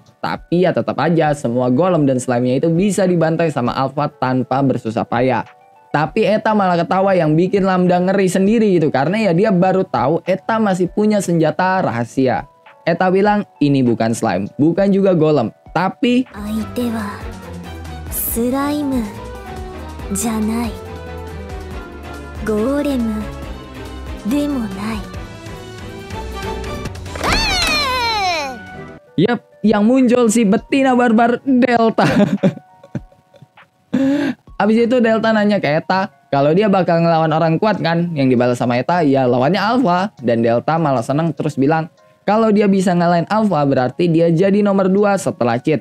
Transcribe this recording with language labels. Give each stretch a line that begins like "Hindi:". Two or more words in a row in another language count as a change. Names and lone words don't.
Indonesian: Tapi ya tetap aja semua golem dan slime-nya itu bisa dibantai sama Alpha tanpa bersusah payah. Tapi Eta malah ketawa yang bikin Lambda ngeri sendiri gitu, karena ya dia baru tahu Eta masih punya senjata rahasia. Eta bilang ini bukan slime, bukan juga golem, tapi
Japanese: 相手はスライムじゃない、ゴーレムでもない。
Indonesian: Yap, yang muncul si betina barbar Delta. Abis itu Delta nanya ke Eta kalau dia bakal ngelawan orang kuat kan. Yang dibalas sama Eta ya lawannya Alpha. Dan Delta malah seneng terus bilang kalau dia bisa ngalahin Alpha berarti dia jadi nomor 2 setelah cheat.